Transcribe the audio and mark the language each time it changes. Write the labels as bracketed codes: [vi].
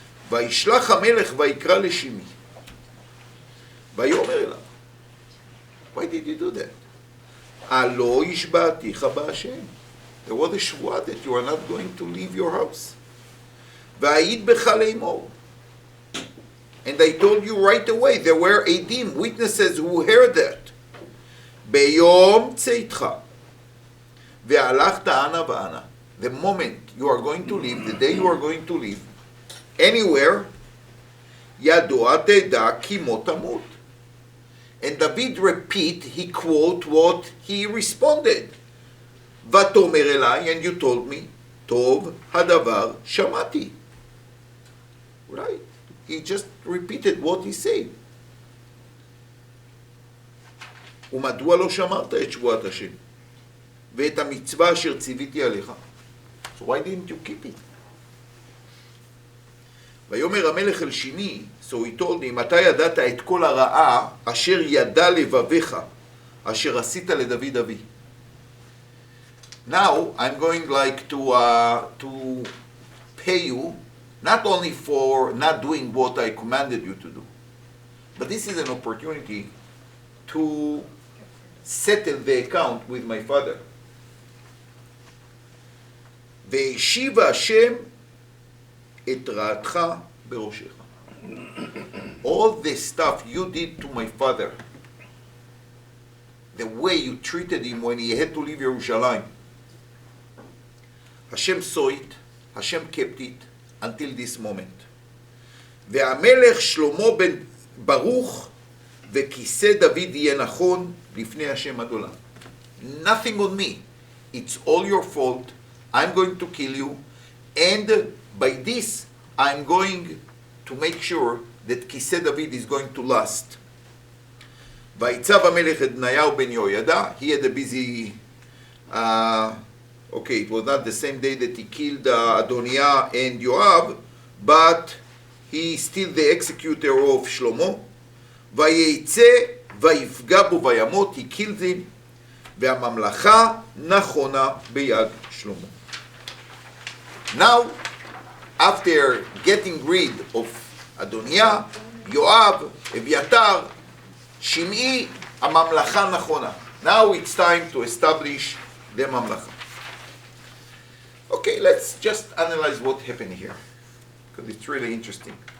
[he] וישלח המלך ויקרא לשמעי. ויאמר אליו, [en] why did you do that? [he] הלא השבעתיך בהשם. [en] There was a shvuah that you are not going to leave your house. [he] והעיד בך לאמור. [en] And I told you right away, there were עדים, witnesses who heard that. [he] ביום צאתך. והלכת אנה ואנה. [en] the moment you are going to leave, the day you are going to leave, anywhere, [he] ידוע תדע כי מות תמות. [en] And David he quote what he responded. [he] ותאמר אליי, [en] and you told me, [he] טוב הדבר שמעתי. [en] Right? He just repeated what he said. [he] ומדוע לא שמרת את שבועת השם? ואת המצווה אשר ציוויתי עליך? [en] So why didn't you keep it? [he] ויאמר המלך אל שימי, [en] so he told him, [he] אתה ידעת את כל הרעה אשר ידע לבביך, אשר עשית לדוד אבי. [en] Now I'm going like to pay you, not only for not doing what I commanded you to do, but this is an opportunity to settle the account with my father. [he] והשיב השם את רעתך בראשך. [en] All the stuff you did to my father, the way you treated him when he had to leave Jerusalem, Hashem saw it, Hashem kept it until this moment. [he] והמלך שלמה בן ברוך וכיסא דוד יהיה נכון לפני השם עד עולם. [en] Nothing on me. It's all your fault. I'm going to kill you, and by this I'm going to make sure that כיסא דוד is going to last. [he] ויצב המלך את בניהו בן יהוידע. [en] He had a busy okay, it was not the same day that he killed Adoniah and Yoav, but he is still the executor of Shlomo. [he] ויצא ויפגע בו וימות, [en] he killed him, [he] והממלכה נכונה ביד שלמה. [en] Now, after getting rid of Adoniah, Yoav, Eviatar, Shimei, [he] הממלכה נכונה. [en] Now it's time to establish the ממלכה. Okay, let's just analyze what happened here, because it's really interesting.